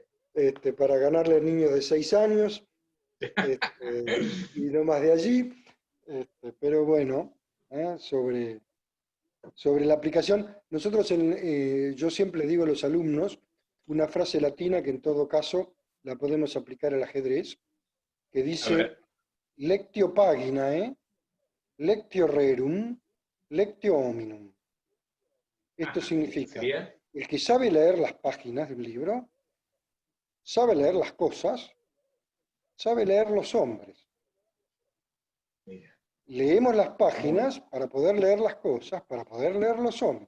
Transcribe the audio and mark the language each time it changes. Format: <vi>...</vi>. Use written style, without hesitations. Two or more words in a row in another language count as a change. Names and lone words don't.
<es>para ganarle a niños de 6 años, y no más de allí, pero bueno, sobre la aplicación, yo siempre digo a los alumnos una frase latina que en todo caso la podemos aplicar al ajedrez, que A dice, ver,</es> <la>lectio paginae, lectio rerum, lectio hominum.</la> <es>Esto ajá, significa, ¿sería? el que sabe leer las páginas de un libro, sabe leer las cosas sabe leer los hombres. Mira, Leemos las páginas para poder leer las cosas, para poder leer los hombres.</es>